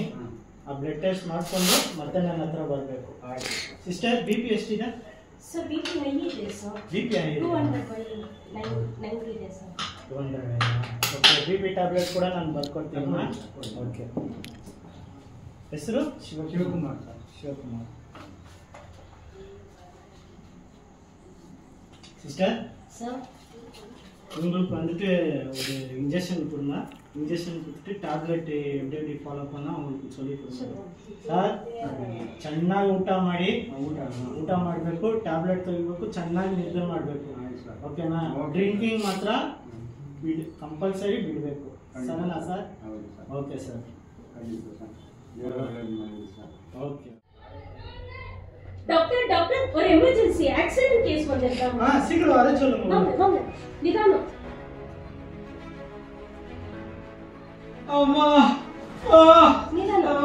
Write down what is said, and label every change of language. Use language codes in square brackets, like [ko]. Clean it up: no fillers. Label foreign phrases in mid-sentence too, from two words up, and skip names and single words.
[kn] ಆ ಬ್ಲಡ್ ಟೆಸ್ಟ್ ಮಾಡಿಕೊಂಡು ಮತ್ತೆ ನನ್ನ ಹತ್ರ ಬರಬೇಕು. ಸಿಸ್ಟರ್, BP ಎಷ್ಟಿದೆ? ಸರ್ BP 9 ಇದೆ ಸರ್. BP 200/9 ಇದೆ ಸರ್. 200. ಓಕೆ, BP ಟ್ಯಾಬ್ಲೆಟ್ ಕೂಡ ನಾನು ಬರ್ಕೊಡ್ತೀನಿ. ಓಕೆ. ಹೆಸರು? ಶಿವಕುಮಾರ್. [ta] சிஸ்டர் சார் உங்களுக்கு வந்துட்டு ஒரு இன்ஜெக்ஷன் கொடுங்க. இன்ஜெக்ஷன் கொடுத்துட்டு ಟ್ಯಾಬ್ಲೆಟ್ எப்படி ಫಾಲೋ பண்ணா உங்களுக்கு சொல்லி கொடுங்க. [kn] ಸರ್, ಚೆನ್ನಾಗಿ ಊಟ ಮಾಡಿ. ಊಟ ಮಾಡಬೇಕು, ಟ್ಯಾಬ್ಲೆಟ್ ತಗೋಬೇಕು, ಚೆನ್ನಾಗಿ ನಿದ್ರೆ ಮಾಡಬೇಕು. ಓಕೆನಾ? ಡ್ರಿಂಕಿಂಗ್ ಮಾತ್ರ ಕಂಪಲ್ಸರಿ ಬಿಡಬೇಕು. ಸರಿನಾ ಸರ್? ಓಕೆ ಸರ್. [ta] ஓகே டாக்டர் டாக்டர் ஒரு [en] emergency accident case [ta] வந்திருக்காங்க. சீக்கிரம் வர சொல்லுங்க. வாங்க நிதானம். அம்மா நிதானம்